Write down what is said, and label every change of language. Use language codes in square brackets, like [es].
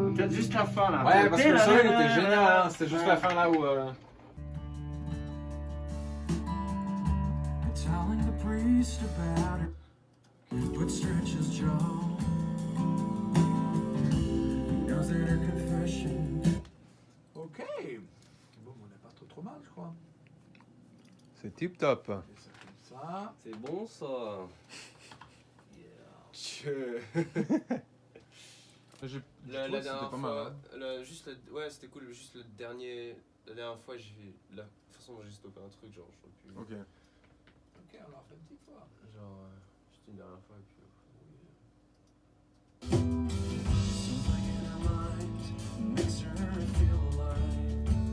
[fr] juste la fin là. Ouais, parce que le solo il était génial, hein. C'était juste la fin là où. [en] Telling the priest about it would stretch his jaw. He knows that her confession. Ok. [fr] Bon, on n'est pas trop mal, je crois. C'est tip top. Et ça comme ça. C'est bon ça. La dernière fois, ouais, c'était cool. Juste la dernière fois, la façon dont j'ai stoppé un truc, genre, je sais plus. Ok. Ok, on l'a fait une petite fois. Genre, juste une dernière fois et puis. [en] Something in her mind makes her feel alive.